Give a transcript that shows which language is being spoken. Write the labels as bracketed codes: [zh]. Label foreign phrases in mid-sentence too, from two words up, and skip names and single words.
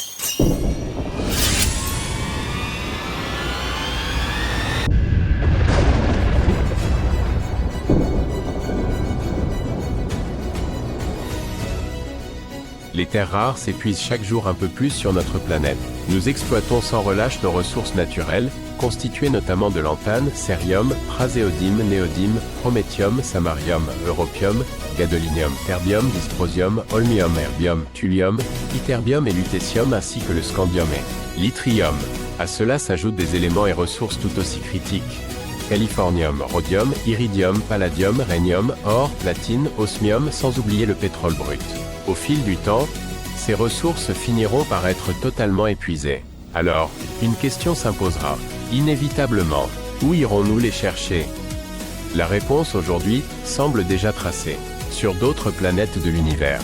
[fr] Les terres rares s'épuisent chaque jour un peu plus sur notre planète. Nous exploitons sans relâche nos ressources naturelles, constituées notamment de lantane, cérium, praséodyme, néodyme, prométhium, samarium, europium, gadolinium, terbium, dysprosium, holmium, erbium, thulium, ytterbium et lutécium ainsi que le scandium et l'yttrium. À cela s'ajoutent des éléments et ressources tout aussi critiques. Californium, rhodium, iridium, palladium, rhénium, or, platine, osmium, sans oublier le pétrole brut. Au fil du temps, ces ressources finiront par être totalement épuisées. Alors, une question s'imposera. Inévitablement, où irons-nous les chercher? La réponse aujourd'hui semble déjà tracée. Sur d'autres planètes de l'univers.